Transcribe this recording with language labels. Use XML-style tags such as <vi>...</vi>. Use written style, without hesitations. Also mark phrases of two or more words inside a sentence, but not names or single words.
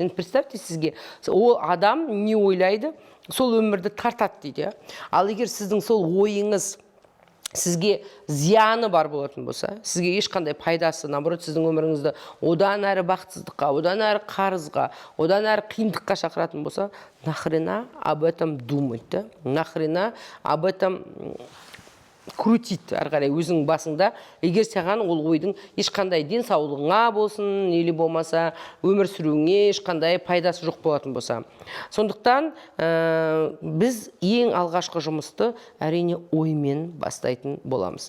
<kk>енді представьте сізге, ол адам не ойлайды, сол өмірді тартады дейді. Ал егер сіздің сол ойыңыз сізге зияны бар болатын болса, сізге ешқандай пайдасы, наоборот, сіздің өміріңізді одан әрі бақытсыздыққа, одан әрі қарызға, одан әрі қиындыққа шақыратын болса,</kk> <ru>нахрена об этом думать, да? Нахрена об этом крутить</ru> <kk>әрі қарай өзің басыңда, егер саған ол ойдың ешқандай денсаулығыңа болсын, или болмаса өмір сүруіңе ешқандай пайдасы жоқ болатын болса. Сондықтан біз ең алғашқы жұмысты әрине оймен бастайтын боламыз.</kk>